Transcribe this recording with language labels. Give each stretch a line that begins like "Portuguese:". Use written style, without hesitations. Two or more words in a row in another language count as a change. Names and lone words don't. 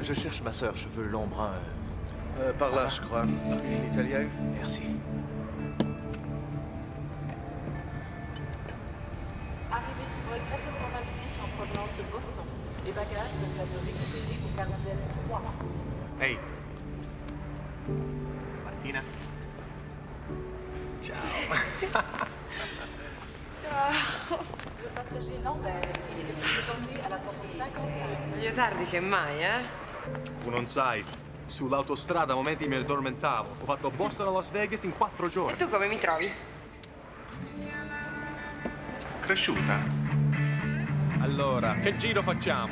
French: Je cherche ma sœur, cheveux longs bruns. Par là, je crois. Une italienne. Merci. Arrivée du vol 426 en provenance de Boston. Les bagages peuvent être récupérés au carrousel 3.
Italian: Hey. Martina. Ciao. Ciao.
French: Le passager Lambert est prié de se présenter à la porte 55.
Italian: Meglio tardi che mai, eh? Tu non sai. Sull'autostrada a momenti mi addormentavo. Ho fatto Boston a Las Vegas in 4 E giorni. tu come mi trovi? Cresciuta. Allora, che giro facciamo?